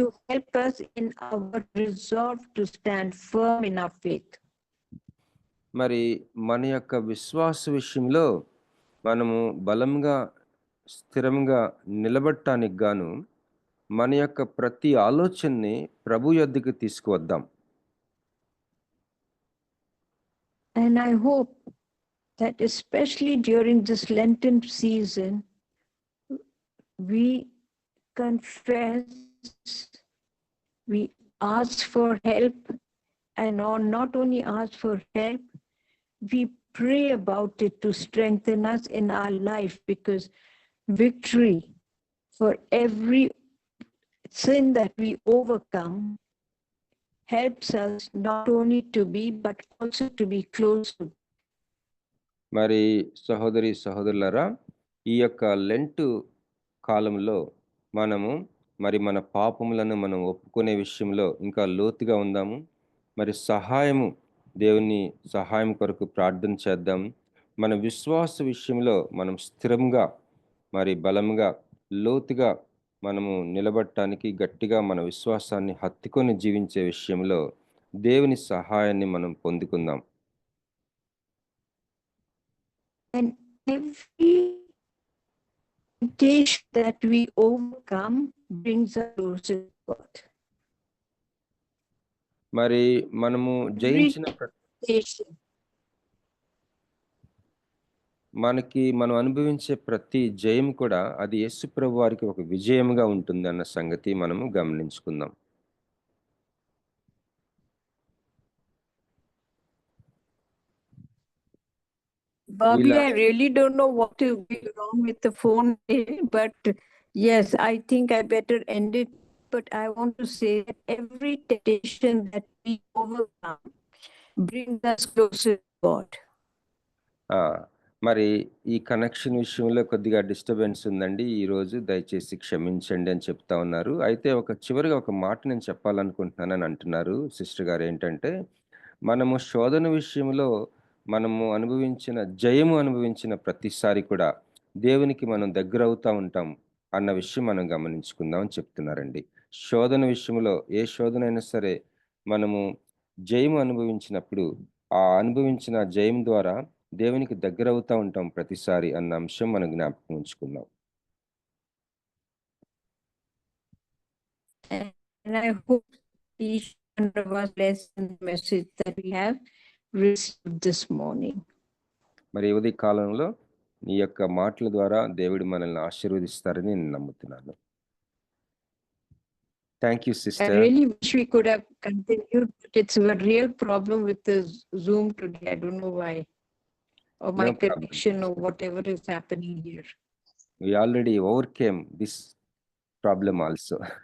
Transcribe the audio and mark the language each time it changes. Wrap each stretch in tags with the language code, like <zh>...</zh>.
<en>help us in our resolve to stand firm in our faith.</en> <te>మరి మన యొక్క విశ్వాస విషయంలో మనము బలంగా స్థిరంగా నిలబడటానికి గాను మన యొక్క ప్రతి ఆలోచనని ప్రభు యొద్దకు తీసుకువద్దాం.</te> <en>And I hope that especially during this Lenten season, we confess, we ask for help, and not only ask for help, we pray about it to strengthen us in our life, because victory for every sin that we overcome helps us not only to be, but also to be close to.</en> <te>మరి సహోదరి సహోదరులారా, ఈ యొక్క Lent కాలంలో మనము మరి మన పాపములను మనం ఒప్పుకునే విషయంలో ఇంకా లోతుగా ఉందాము. మరి దేవుని సహాయం కొరకు ప్రార్థన చేద్దాం. మన విశ్వాస విషయంలో మనం స్థిరంగా మరి బలంగా లోతుగా మనము నిలబడటానికి గట్టిగా మన విశ్వాసాన్ని హత్తుకొని జీవించే విషయంలో దేవుని సహాయాన్ని మనం పొందుకుందాం.</te> <en>And every temptation that we overcome brings us closer to God.</en> <te>మరి మనము జయించిన</te> <en>Temptation.</en> <te>మనం అనుభవించే ప్రతి జయం కూడా అది యేసు ప్రభు వారికి ఒక విజయముగా ఉంటుంది అన్న సంగతి మనము గమనించుకుందాం.</te> <en>Bobby, I really don't know what to be wrong with the phone, but yes, I think I better end it. But I want to say that every temptation that we overcome brings us closer to God.</en> <te>మరి ఈ connection విషయంలో కొద్దిగా disturbance ఉందండి. ఈరోజు దయచేసి క్షమించండి అని చెప్తా ఉన్నారు. అయితే చివరిగా ఒక మాట నేను చెప్పాలనుకుంటున్నానని అంటున్నారు సిస్టర్ గారు. ఏంటంటే, మనము శోధన విషయంలో మనము జయము అనుభవించిన ప్రతిసారి కూడా దేవునికి మనం దగ్గర అవుతా ఉంటాం అన్న విషయం మనం గమనించుకుందాం అని చెప్తున్నారండి. శోధన విషయంలో ఏ శోధన అయినా సరే మనము జయము అనుభవించినప్పుడు ఆ అనుభవించిన జయం ద్వారా దేవునికి దగ్గర అవుతా ఉంటాం ప్రతిసారి అన్న అంశం మనం జ్ఞాపకం ఉంచుకుందాం.</te> <en>And I hope each one of us listen the message that we have received this morning.</en> <te>మరి ఉదయ కాలంలో ఈ యొక్క మాటల ద్వారా దేవుడు మనల్ని ఆశీర్వదిస్తారని నేను నమ్ముతున్నాను.</te> <en>Thank you, sister. I really wish we could have continued, but it's a real problem with the Zoom today. I don't know why. Or my connection or whatever is happening here. We already overcame this problem also.</en>